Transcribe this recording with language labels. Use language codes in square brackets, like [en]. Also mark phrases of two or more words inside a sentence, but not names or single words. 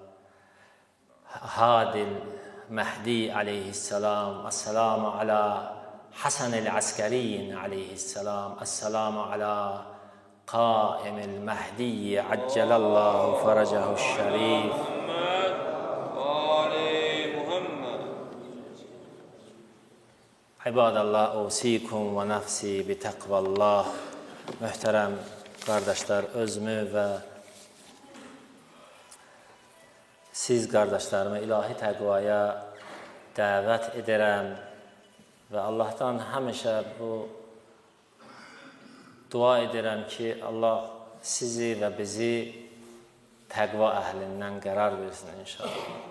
[ar] هادي المهدي عليه السلام والسلام على حسن العسكري عليه السلام السلام على قائم المهدي عجل الله فرجه الشريف عباد الله، أوصيكم ونفسي بتقوى الله. [az] Möhtərəm qardaşlar, özümü və siz qardaşlarımı ilahi təqvaya dəvət edirəm və Allahdan həmişə bu dua edirəm ki, Allah sizi və bizi təqva əhlindən qərar versin inşallah.